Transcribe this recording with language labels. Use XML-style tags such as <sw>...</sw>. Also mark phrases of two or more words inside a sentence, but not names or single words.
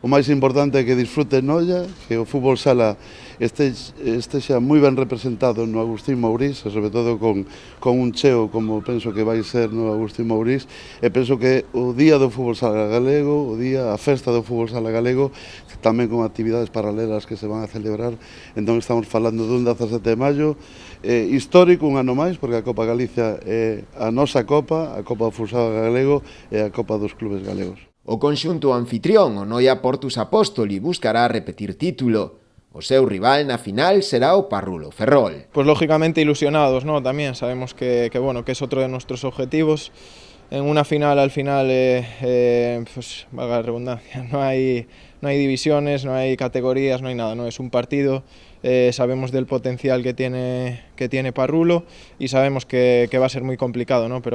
<gl>O máis importante é que disfruten olla, que o fútbol sala estexa moi ben representado no Agustín Mourís, e sobre todo con un cheo como penso que vai ser no Agustín Mourís, e penso que o Día do Fútbol Sala Galego, a festa do Fútbol Sala Galego, tamén con actividades paralelas que se van a celebrar, entón estamos falando dun 17 de maio, histórico un ano máis, porque a Copa Galicia é a nosa Copa, a Copa do Fútbol Sala Galego e a Copa dos Clubes Galegos. O conxunto anfitrión, o Noia Portus Apóstoli, buscará repetir título. O seu rival na final será o Parrulo Ferrol.</gl> <es>Pues lógicamente ilusionados, ¿no? También sabemos que es otro de nuestros objetivos. En una final, al final, pues valga la redundancia, no hay divisiones, no hay categorías, no hay nada, ¿no? Es un partido, sabemos del potencial que tiene Parrulo y sabemos que va a ser muy complicado, ¿no?</es>